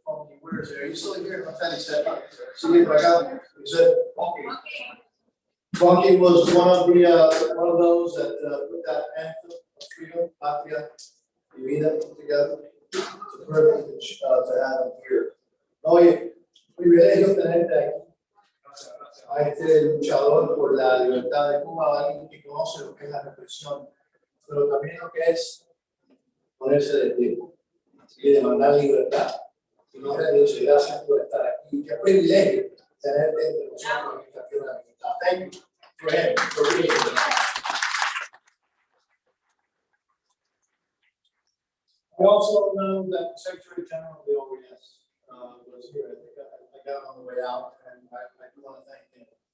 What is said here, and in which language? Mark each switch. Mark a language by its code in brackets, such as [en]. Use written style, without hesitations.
[en] Funky, where is he? Are you still here? I thought he said Mike. See you back out. He said Funky. Funky was one of those that put that anthem of freedom, Patria, y vida together. It's a privilege to have him here. [es] Oye, privilegio tenerte aquí. A este luchador por la libertad de Cuba, alguien que conoce lo que es la represión, pero también lo que es ponerse de pie y demandar libertad. Y no rendirse. Gracias por estar aquí. Qué privilegio tenerte entre nosotros en esta tierra de libertad. [en] Thank you for him, for being here. I also know that the Secretary General of the OES was here. I think I got on the way out, and I do want to thank him.